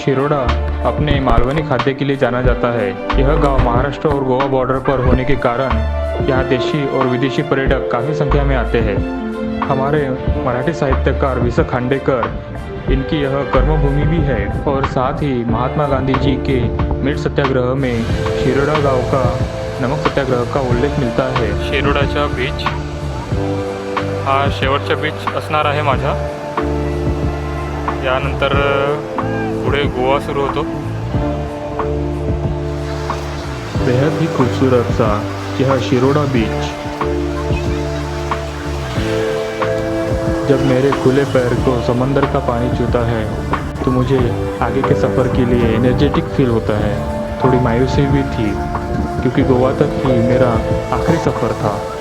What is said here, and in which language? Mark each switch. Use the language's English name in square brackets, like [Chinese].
[Hindi] शिरोडा अपने मालवनी खाद्य के लिए जाना जाता है। यह गांव महाराष्ट्र और गोवा बॉर्डर पर होने के कारण यहाँ देशी और विदेशी पर्यटक काफ़ी संख्या में आते हैं। हमारे मराठी साहित्यकार वि स खांडेकर इनकी यह कर्मभूमि भी है और साथ ही महात्मा गांधी जी के मीठ सत्याग्रह में शिरोडा गांव का नमक सत्याग्रह का उल्लेख [Marathi] मिळता आहे। शिरोडाचा बीच हा शेवटचा बीच असणार आहे माझा। यानंतर पुढे गोवा सुरू होतो। [Hindi] बेहद ही खूबसूरत सा यह शिरोडा बीच। जब मेरे खुले पैर को समंदर का पानी छूता है तो मुझे आगे के सफ़र के लिए एनर्जेटिक फील होता है। थोड़ी मायूसी भी थी क्योंकि गोवा तक ही मेरा आखिरी सफ़र था।